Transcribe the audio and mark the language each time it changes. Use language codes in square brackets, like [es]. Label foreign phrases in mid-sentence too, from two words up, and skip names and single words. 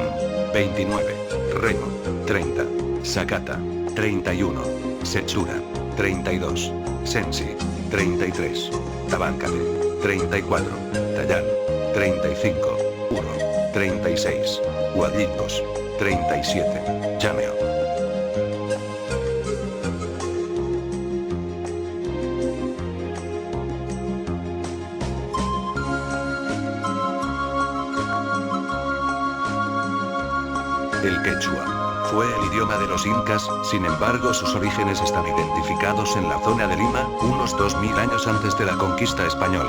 [es] 29. Remo. 30. Sakata. 31. Sechura. 32. Sensi. 33. Tabancate. 34. Tayán. 35. 36. Huadlingos. 37. Llameo. El quechua fue el idioma de los incas, sin embargo sus orígenes están identificados en la zona de Lima, unos 2000 años antes de la conquista española.